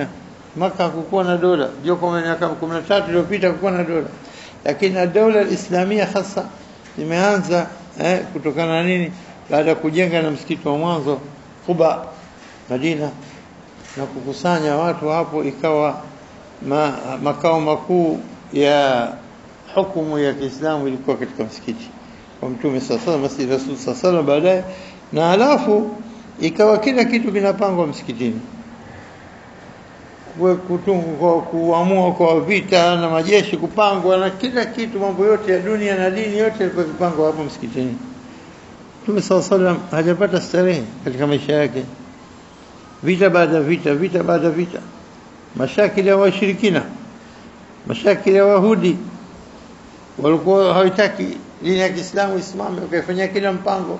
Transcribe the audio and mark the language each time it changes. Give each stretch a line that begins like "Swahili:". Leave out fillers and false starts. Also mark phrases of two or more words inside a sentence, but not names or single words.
Swahili: Makkah hakukuwa na dola, ndio kwa miaka 13 iliyopita hakukuwa na dola, lakini dola Islamia hasa limeanza kutokana na nini, baada ya kujenga na msikiti wa mwanzo Quba Madina na kukusanya watu hapo, ikawa makao makuu ya hukumu ya Kiislamu ilikuwa katika msikiti wa Mtume
Arabic: صلى الله عليه وسلم,
Swahili: Masjid Rasul
Arabic: صلى الله عليه وسلم
Swahili: baadaye. Na halafu ikawa kila kitu kinapangwa msikitini, kuamua kwa vita na majeshi kupangwa na kila kitu, mambo yote ya dunia na dini yote ilikuwa kupangwa hapo msikitini. Mtume
Arabic: صلى الله عليه وسلم
Swahili: hajapata starehe katika maisha yake, vita baada vita, vita baada vita, mashakili ya washirikina, mashakili ya Wayahudi walikuwa hawataki dini ya Kiislamu isimame, wakafanya kila mpango.